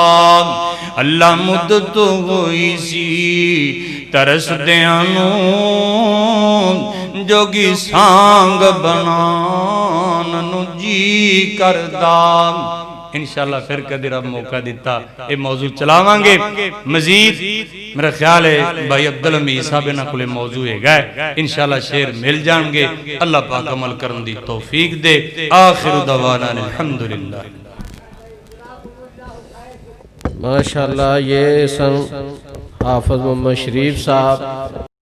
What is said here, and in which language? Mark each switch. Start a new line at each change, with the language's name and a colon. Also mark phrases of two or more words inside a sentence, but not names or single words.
Punjabi: اللہ مدت ہوئی سی ترسدیاں نوں جوگی سانگ بنان نوں جی کردا. انشاءاللہ فیر کدے رب موقع دتا یہ موضوع چلاوانگے مزید. میرا خیال ہے بھائی عبدالحمید صاحب انہاں کولے موضوع ہیگا، انشاءاللہ شعر مل جائیں گے. اللہ پاک عمل کرن دی توفیق دے.
Arabic: وآخر دعوانا الحمد لله. माशाअल्लाह,
Punjabi: یہ سن حافظ محمد شریف صاحب